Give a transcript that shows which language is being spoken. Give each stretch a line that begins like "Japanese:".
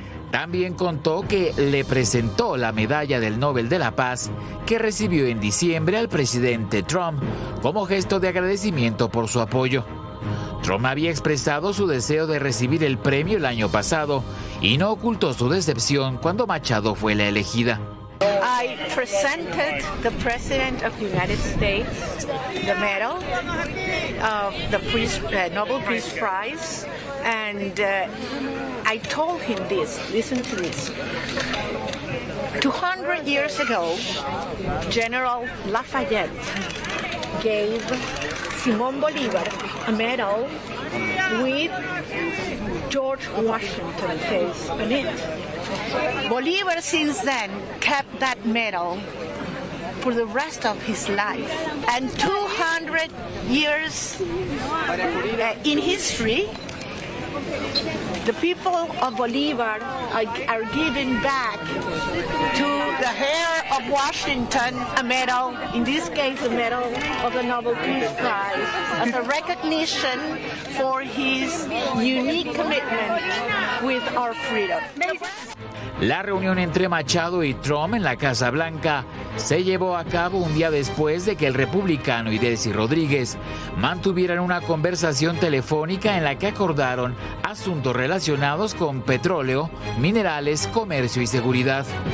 Spanish: También contó que le presentó la medalla del Nobel de la Paz que recibió en diciembre al presidente Trump como gesto de agradecimiento por su apoyo. Trump había expresado su deseo de recibir el premio el año pasado y no ocultó su decepción cuando Machado fue la elegida.
English: I presented the President of the United States the medal of the Nobel Peace Prize, and I told him this. Listen to this. 200 years ago, General Lafayette gave Simón Bolívar a medal with George Washington's face on it. Bolívar since then kept that medal for the rest of his life. And 200 years in history, the people of Bolívar are giving back to the heir of Washington a medal, in this case a medal of the Nobel Peace Prize, as a recognition for his unique commitment with our freedom.
Spanish: La reunión entre Machado y Trump en la Casa Blanca se llevó a cabo un día después de que el republicano y Delcy Rodríguez mantuvieran una conversación telefónica en la que acordaron asuntos relacionados con petróleo, minerales, comercio y seguridad.